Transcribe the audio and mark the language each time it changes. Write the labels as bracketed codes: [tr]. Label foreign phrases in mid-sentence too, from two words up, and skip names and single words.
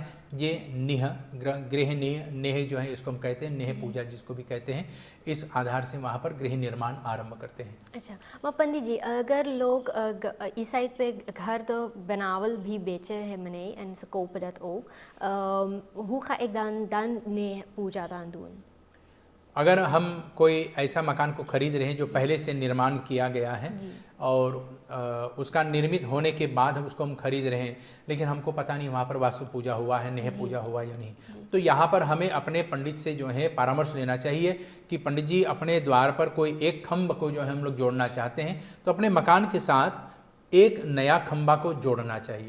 [hi] ये गृह नेह जो है इसको हम कहते हैं, नेह पूजा जिसको भी कहते हैं, इस आधार से वहाँ पर गृह निर्माण आरंभ करते हैं। अच्छा, मैं पंडित जी, अगर लोग इस साइड पे घर तो बनावल भी बेचे हैं मैंने [nl] en ze kopen dat ook, hoe ga ik dan nee पूजा dan doen? [hi] अगर हम कोई ऐसा मकान को खरीद रहे हैं जो पहले से निर्माण किया गया है और उसका निर्मित होने के बाद हम उसको खरीद रहे हैं, लेकिन हमको पता नहीं वहाँ पर वास्तु पूजा हुआ है, नेह पूजा हुआ या नहीं, तो यहाँ पर हमें अपने पंडित से जो है परामर्श लेना चाहिए कि पंडित जी अपने द्वार पर कोई एक खम्भ को जो है हम लोग जोड़ना चाहते हैं, तो अपने मकान के साथ एक नया खम्भा को जोड़ना चाहिए।